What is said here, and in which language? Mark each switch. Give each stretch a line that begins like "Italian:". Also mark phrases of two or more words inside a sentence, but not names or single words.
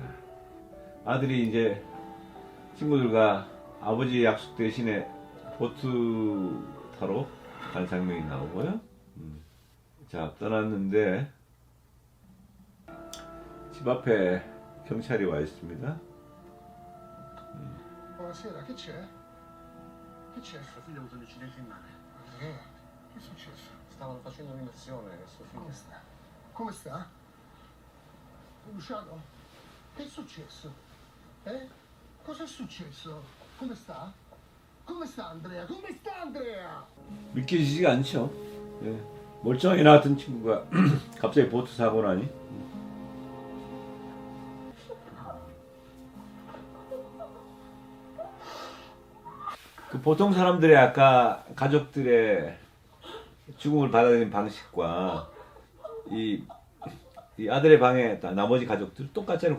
Korean: 아들이 이제 친구들과 아버지의 약속 대신에 보트 타러 간 장면이 나오고요. 자, 떠났는데 집 앞에 경찰이 와 있습니다.
Italian: Buonasera, che c'è? Che c'è? Suo figlio ha avuto un incidente in mare. Che è successo? Stavano facendo un'immersione e suo Come figlio... sta? Come sta? Luciano, che è successo? Cosa è successo? Come sta? Come sta Andrea? Come sta Andrea?
Korean: 믿기지가 않죠. 예. 멀쩡하게 나왔던 친구가 갑자기 보트 사고 나니. 그 보통 사람들의 아까 가족들의 죽음을 받아들이는 방식과 이 아들의 방에 나머지 가족들 똑같잖아요.